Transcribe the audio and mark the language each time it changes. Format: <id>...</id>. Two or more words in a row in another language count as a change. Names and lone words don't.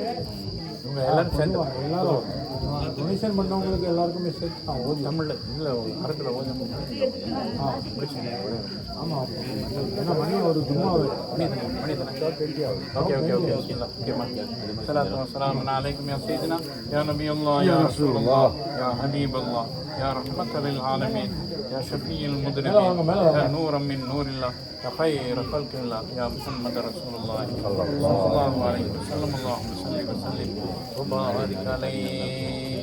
<ta>எல்லாரும் டொனேஷன் பண்ணவங்களுக்கு எல்லாருக்குமே சேர்த்து தமிழில் இல்லை அரபில் ஆமாம் ஏன்னா மணி ஒரு ஜும்மா</ta> <en>okay okay okay</en> <ar>بسم الله الصلاة والسلام عليكم يا سيدنا يا نبي الله يا رسول الله يا حبيب الله يا رحمة للعالمين يا شفيع المذنبين يا نورا من نور الله يا خير خلق الله يا محمد رسول الله صلى الله عليه وسلم اللهم صل وسلم وبارك عليه</ar>